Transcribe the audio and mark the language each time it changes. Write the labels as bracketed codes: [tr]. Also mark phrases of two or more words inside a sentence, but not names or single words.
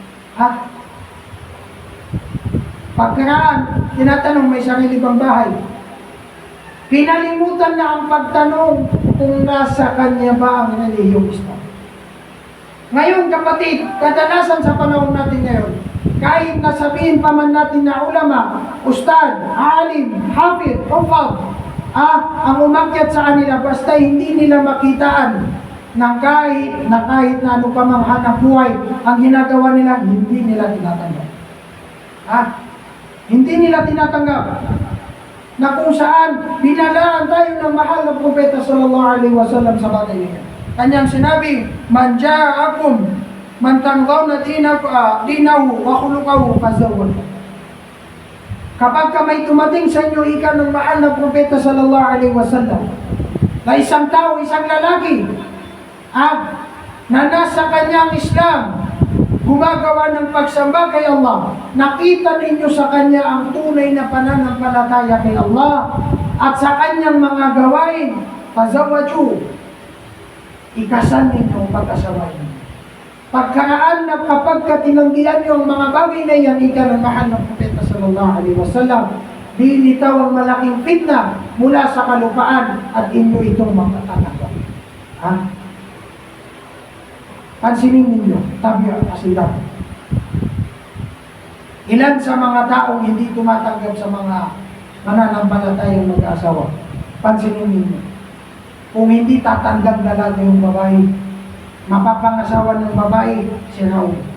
[tl] Pagkaraan, tinatanong, may sarili bang bahay? Pinalimutan na ang pagtanong kung nasa kanya ba ang reliyong Islam. Ngayon, kapatid, kadalasan sa panahon natin ngayon, kahit nasabihin pa man natin na ulama, ustad, alim, hafid, hufad, ang umakyat sa kanila, basta hindi nila makitaan ng kahit na ano pa mang hanap buhay, ang ginagawa nila, hindi nila tinatanggap. Hindi nila tinatanggap na kung saan binalaan tayo ng mahal na propeta [ar] صلى الله عليه وسلم [tl] sa bagay niya. Kanyang sinabi, [ar] من جاءكم من ترضون دينه وخلقه فزوجوا. [tl] Kapag may tumating sa inyo ika ng mahal na propeta [ar] صلى الله عليه وسلم, [tl] na isang tao, isang lalaki, na nasa kanyang Islam, gumagawa ng pagsamba kay Allah, nakita ninyo sa kanya ang tunay na pananampalataya kay Allah at sa kanyang mga gawain, fazawwaju, ikasal ninyo ang pag-asawain. Pagkaraan na kapag tinanggihan niyo ang mga bagay na yan, ika ng mahal ng propeta [ar] صلى الله عليه وسلم, [tl] dilitaw ang malaking fitna mula sa kalupaan at inyo itong matatanggap. Pansinin ninyo, tabi ang kasilap. Ilan sa mga taong hindi tumatanggap sa mga mananampalatayang mag-asawa, pansinin ninyo, kung hindi tatanggap na lang yung babae, mapapangasawa ng babae, si Raul.